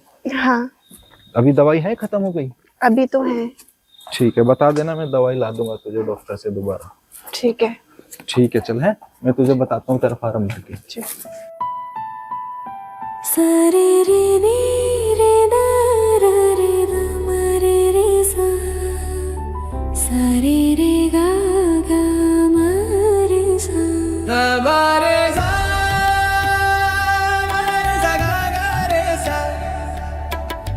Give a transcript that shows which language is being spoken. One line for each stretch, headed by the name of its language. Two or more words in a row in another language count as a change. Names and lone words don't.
Hindi: हाँ, अभी दवाई है, खत्म हो गई? अभी तो है। ठीक है, बता देना, मैं दवाई ला दूंगा तुझे डॉक्टर से दोबारा। ठीक है। ठीक है, चल है, मैं तुझे बताता हूँ तेरा फार्म भर के। सरे रे नी रे ना रा रे दा मा रे रे सा, सरे रे गा गा मा रे सा, मा रे सा, मा रे सा गा गा रे सा,